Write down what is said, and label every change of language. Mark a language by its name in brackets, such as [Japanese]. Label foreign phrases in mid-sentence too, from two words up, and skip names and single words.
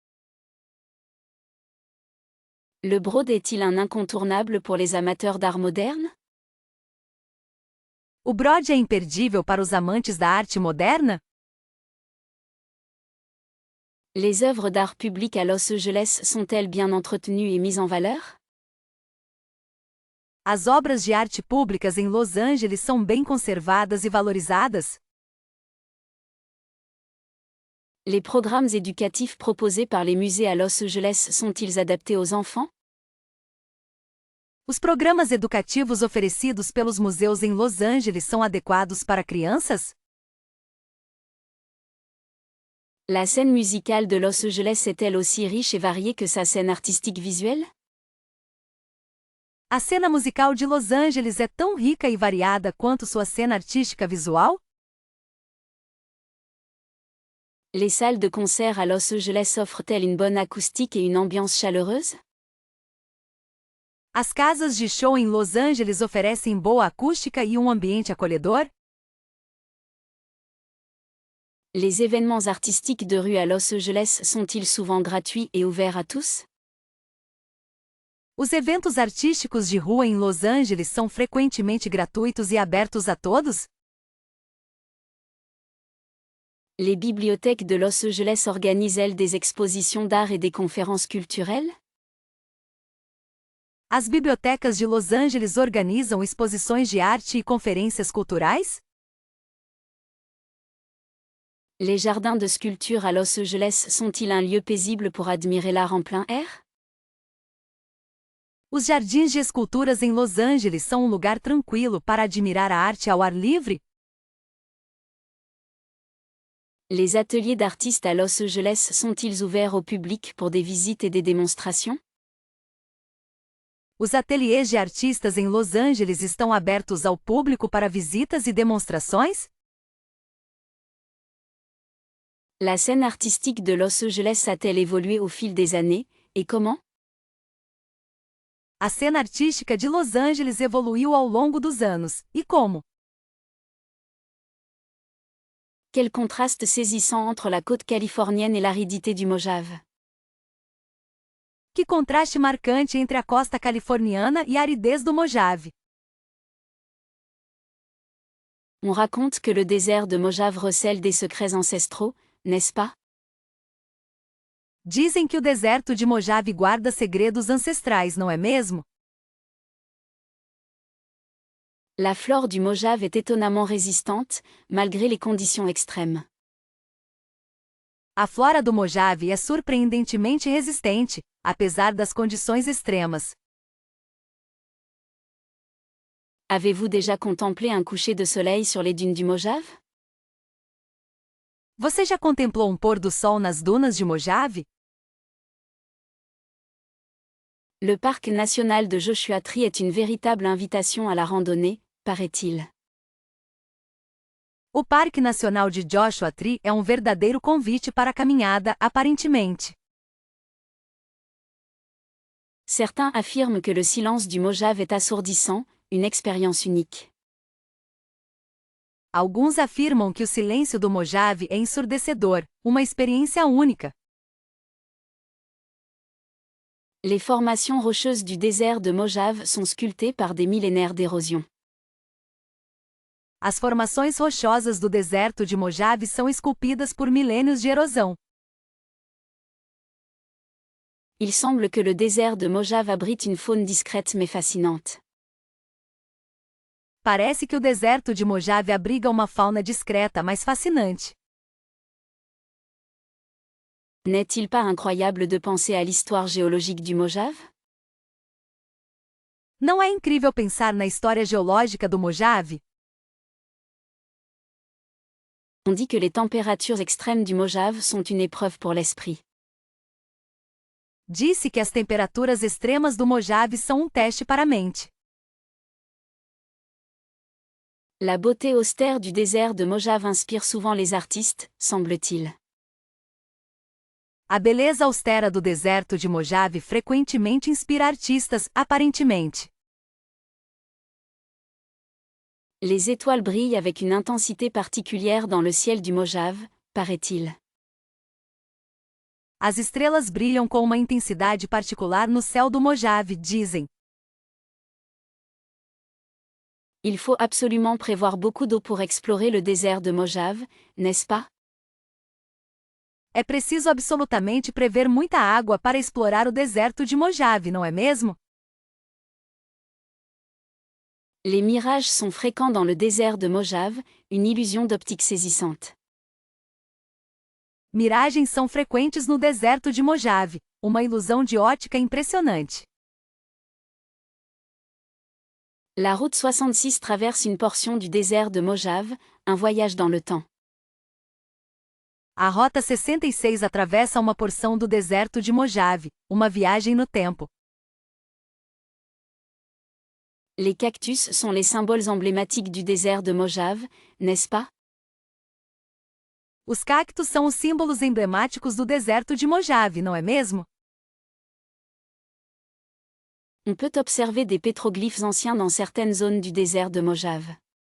[French] Le Broad est-il un incontournable pour les amateurs d'art moderne? [Portuguese] O Broad é imperdível para os amantes da arte moderna? [French] Les œuvres d'art public à Los Angeles sont-elles bien entretenues et mises en valeur? [Portuguese] As obras de arte públicas em Los Angeles são bem conservadas e valorizadas? [French] Les programmes éducatifs proposés par les musées à Los Angeles sont-ils adaptés aux enfants? [Portuguese] Os programas educativos oferecidos pelos museus em Los Angeles são adequados para crianças? [French] La scène musicale de Los Angeles est-elle aussi riche et variée que sa scène artistique visuelle? [Portuguese] A cena musical de Los Angeles é tão rica e variada quanto sua cena artística visual? [French] Les salles de concert à Los Angeles offrent-elles une bonne acoustique et une ambiance chaleureuse? [Portuguese] As casas de show em Los Angeles oferecem boa acústica e um ambiente acolhedor? [French] Les événements artistiques de rue à Los Angeles sont-ils souvent gratuits et ouverts à tous? [Portuguese] Os eventos artísticos de rua em Los Angeles são frequentemente gratuitos e abertos a todos? [French] Les bibliothèques de Los Angeles organisent-elles des expositions d'art et des conférences culturelles? [Portuguese] As bibliotecas de Los Angeles organizam exposições de arte e conferências culturais? [French] Les jardins de sculpture à Los Angeles sont-ils un lieu paisible pour admirer l'art en plein air? [Portuguese] Os jardins de esculturas em Los Angeles são um lugar tranquilo para admirar a arte ao ar livre? [French] Les ateliers d'artistes à Los Angeles sont-ils ouverts au public pour des visites et des démonstrations? [Portuguese] Os ateliês de artistas em Los Angeles estão abertos ao público para visitas e demonstrações? [French] La scène artistique de Los Angeles a-t-elle évolué au fil des années, et comment? [Portuguese] A cena artística de Los Angeles evoluiu ao longo dos anos. E como? [French] Quel contraste saisissant entre la côte californienne et l'aridité du Mojave. [Portuguese] Que contraste marcante entre a costa californiana e a aridez do Mojave. [French] On raconte que le désert de Mojave recèle des secrets ancestraux, n'est-ce pas? [Portuguese] Dizem que o deserto de Mojave guarda segredos ancestrais, não é mesmo? [French] La flore du Mojave est étonnamment résistante, malgré les conditions extrêmes. [Portuguese] A flora do Mojave é surpreendentemente resistente, apesar das condições extremas. [French] Avez-vous déjà contemplé un coucher de soleil sur les dunes du Mojave? [Portuguese] Você já contemplou um pôr do sol nas dunas de Mojave? [French] Le parc national de Joshua Tree est une véritable invitation à la randonnée, paraît-il. [Portuguese] O Parque Nacional de Joshua Tree é um verdadeiro convite para a caminhada, aparentemente. [French] Certains affirment que le silence du Mojave est assourdissant, une expérience unique. [Portuguese] Alguns afirmam que o silêncio do Mojave é ensurdecedor, uma experiência única. [French] Les formations rocheuses du désert de Mojave sont sculptées par des millénaires d'érosion. [Portuguese] As formações rochosas do deserto de Mojave são esculpidas por milênios de erosão. [French] Il semble que le désert de Mojave abrite une faune discrète mais fascinante. [Portuguese] Parece que o deserto de Mojave abriga uma fauna discreta mas fascinante. [French] N'est-il pas incroyable de penser à l'histoire géologique du Mojave? [Portuguese] Não é incrível pensar na história geológica do Mojave? [French] On dit que les températures extrêmes du Mojave sont une épreuve pour l'esprit. [Portuguese] Disse que as temperaturas extremas do Mojave são um teste para a mente. [French] La beauté austère du désert de Mojave inspire souvent les artistes, semble-t-il. [Portuguese] A beleza austera do deserto de Mojave frequentemente inspira artistas, aparentemente. [French] Les étoiles brillent avec une intensité particulière dans le ciel du Mojave, paraît-il. [Portuguese] As estrelas brilham com uma intensidade particular no céu do Mojave, dizem. [French] Il faut absolument prévoir beaucoup d'eau pour explorer le désert de Mojave, n'est-ce pas? [Portuguese] É preciso absolutamente prever muita água para explorar o deserto de Mojave, não é mesmo? [French] Les mirages sont fréquents dans le désert de Mojave, une illusion d'optique saisissante. [Portuguese] Miragens são frequentes no deserto de Mojave, uma ilusão de ótica impressionante. [French] La route 66 traverse une portion du désert de Mojave, un voyage dans le temps. [Portuguese] A Rota 66 atravessa uma porção do deserto de Mojave, uma viagem no tempo. [French] Les cactus sont les symboles emblématiques du désert de Mojave, n'est-ce pas? [Portuguese] Os cactos são os símbolos emblemáticos do deserto de Mojave, não é mesmo? [French] On peut observer des pétroglyphes anciens dans certaines zones du désert de Mojave.